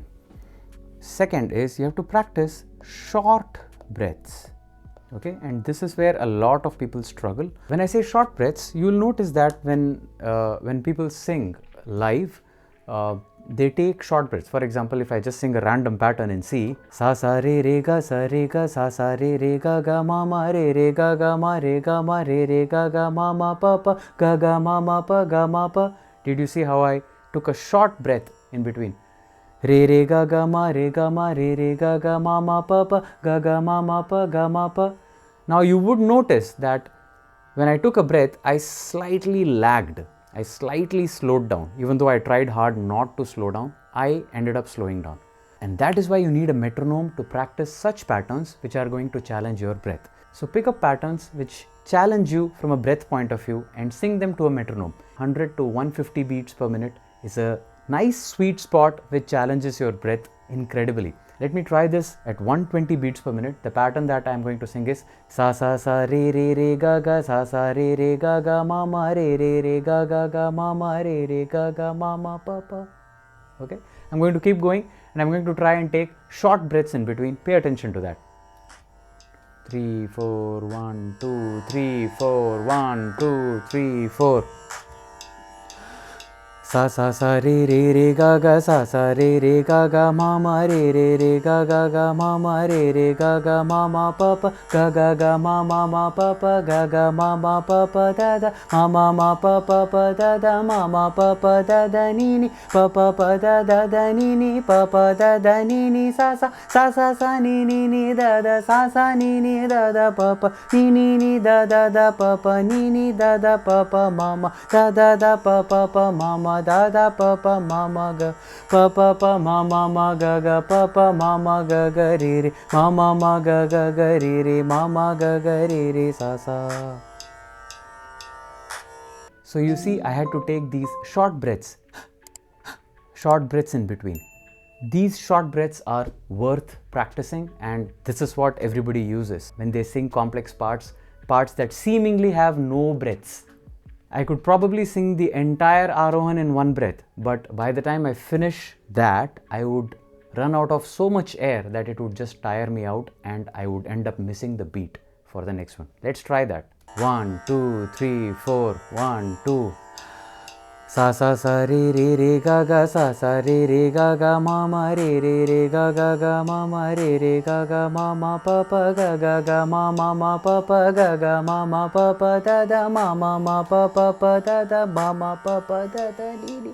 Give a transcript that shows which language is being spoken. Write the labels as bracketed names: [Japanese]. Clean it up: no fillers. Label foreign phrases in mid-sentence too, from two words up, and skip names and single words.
[English] Second is you have to practice short breaths. Okay, and this is where a lot of people struggle. When I say short breaths, you will notice that when people sing live, they take short breaths. For example, if I just sing a random pattern in C, sa sa re ga sa re ga ma re ga ma re ga ma re ga ma pa ga ma pa. Did you see how I took a short breath in between? Re ga ma re ga ma pa ga ma pa. Now you would notice that when I took a breath, I slightly lagged. I slightly slowed down. Even though I tried hard not to slow down, I ended up slowing down. And that is why you need a metronome to practice such patterns which are going to challenge your breath. So pick up patterns which challenge you from a breath point of view and sing them to a metronome. 100 to 150 beats per minute is a nice sweet spot which challenges your breath incredibly. Let me try this at 120 beats per minute. The pattern that I am going to sing is sa sa sa re ga sa sa re ga ma re ga ma re ga ma pa. Okay, I'm going to keep going and I'm going to try and take short breaths in between. Pay attention to that. 3 4 1 2 3 4 1 2 3 4. Sa sa sa re ga sa sa re ga ma re ga ma re ga ma pa ga ma pa ga ma pa da ma pa da ma pa da ni pa da ni pa ni sa sa ni da sa ni da pa ni da pa ni da pa mama da pa mama da pa mama ga mama ga pa mama ga re mama ga re mama ga re sa sa. So you see, I had to take these short breaths in between. These short breaths are worth practicing, and this is what everybody uses when they sing complex parts that seemingly have no breaths. I could probably sing the entire Arohan in one breath, but by the time I finish that, I would run out of so much air that it would just tire me out and I would end up missing the beat for the next one. Let's try that. 1 2 3 4 1 2. Sa sa sa re ga sa sa re ga ma re ga ma re ga ma pa ga ma pa ga ma pa da ma pa da ma pa da ni.